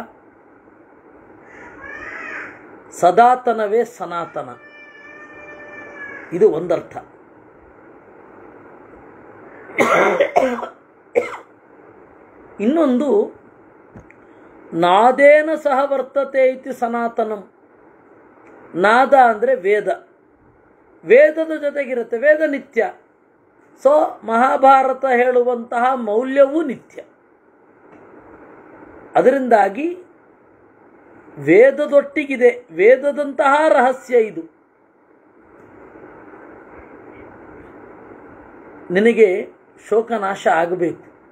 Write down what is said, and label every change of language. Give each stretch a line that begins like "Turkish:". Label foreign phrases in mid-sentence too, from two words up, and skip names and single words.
Kannada: ಸದಾತನವೇ ಸನಾತನ. ಇದು ಒಂದರ್ಥ. ಇನ್ನೊಂದು,
Sanskrit: ನಾದೇನ ಸಹ ವರ್ತತೆ ಇತಿ ಸನಾತನಂ.
Kannada: ನಾದ ಅಂದರೆ ವೇದ. ವೇದದ ಜೊತೆಗಿರುತ್ತೆ. ವೇದ ನಿತ್ಯ. ಸೊ ಮಹಾಭಾರತ ಹೇಳುವಂತಹ ಮೌಲ್ಯವೂ ನಿತ್ಯ. ಅದರಿಂದಾಗಿ ವೇದದೊಟ್ಟಿಗಿದೆ. ವೇದದಂತಹ ರಹಸ್ಯ ಇದು. ನಿನಗೆ ಶೋಕನಾಶ ಆಗಬೇಕು.